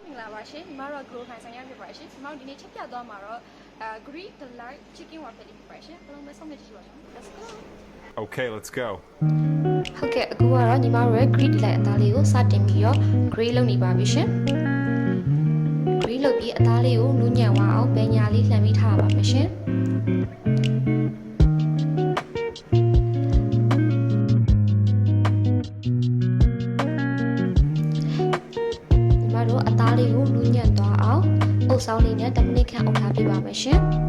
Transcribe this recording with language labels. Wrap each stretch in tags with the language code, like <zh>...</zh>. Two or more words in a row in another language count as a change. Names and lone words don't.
<my>လာပါရှင်ညီမတို့ grow ခိုင်ဆိုင်ရဖြစ်ပါရှင်ညီမတို့ဒီနေ့ချက်ပြသွားမှာတော့</my> <en>Greek delight chicken waffle</en> <my>ဖြစ်ပါရှင်ဘယ်လိုလဲဆုံးဖြတ်ကြည့်ပါဦး</my> <en>Let's go Okay, let's go.</en> <my>ဟုတ်ကဲ့အခုကတော့ညီမတို့ရဲ့</my> <en>Greek delight</en> <my>အသားလေးကိုစတင်ပြီးတော့ grill လုပ်နေပါပြီရှင် grill လုပ်ပြီးအသားလေးကိုနူးညံ့သွားအောင်ပညာလေးလှန်ပြီးထားပါမယ်ရှင် အသားလေးကိုနူးညံ့သွားအောင်အုပ်ဆောင်လေးနဲ့10မိနစ်ခန့်အုပ်ထားပြပါမယ်ရှင်</my>